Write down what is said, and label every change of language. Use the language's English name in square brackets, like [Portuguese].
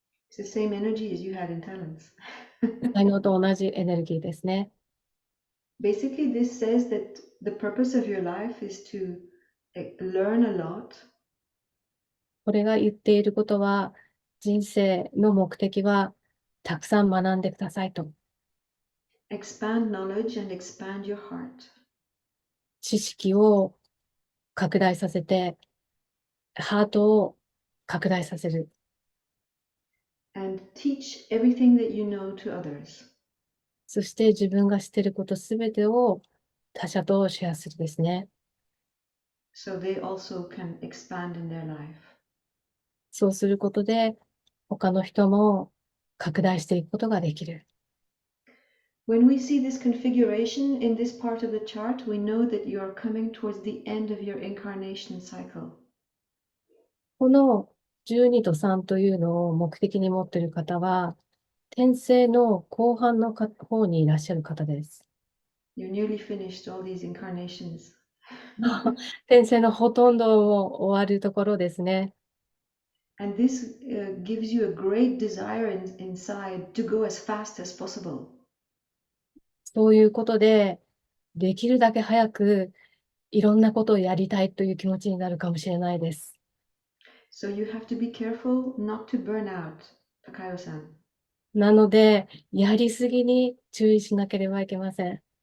[English] It's the same energy as you had in talents. [Japanese] 才能と同じエネルギーですね。 [English] Basically, this says that the purpose of your life is to learn a lot, [Japanese] これが言っていることは、人生の目的は、たくさん学んでくださいと。 [English] expand knowledge, and expand your heart. [Japanese] 知識を拡大させて、ハートを拡大させる。 [English] And teach everything that you know to others. [Japanese] そして自分が知っていることすべてを他者とシェアするですね。 [English] So they also can expand in their life. [Japanese] そうすることで、他の人も拡大していくことができる。 [English] When we see this configuration in this part of the chart, we know that you are coming towards the end of your incarnation cycle. [Japanese] この12と3というのを目的に持っている方は、転生の後半の方にいらっしゃる方です。 [English] You're nearly finished all these incarnations. [Japanese] 転生のほとんども終わるところですね。 [English] And this gives you a great desire inside to go as fast as possible. [Japanese] そういうことで、できるだけ早くいろんなことをやりたいという気持ちになるかもしれないです。 [English] So you have to be careful not to burn out, Takayo-san. [Japanese] なので、やりすぎに注意しなければいけません。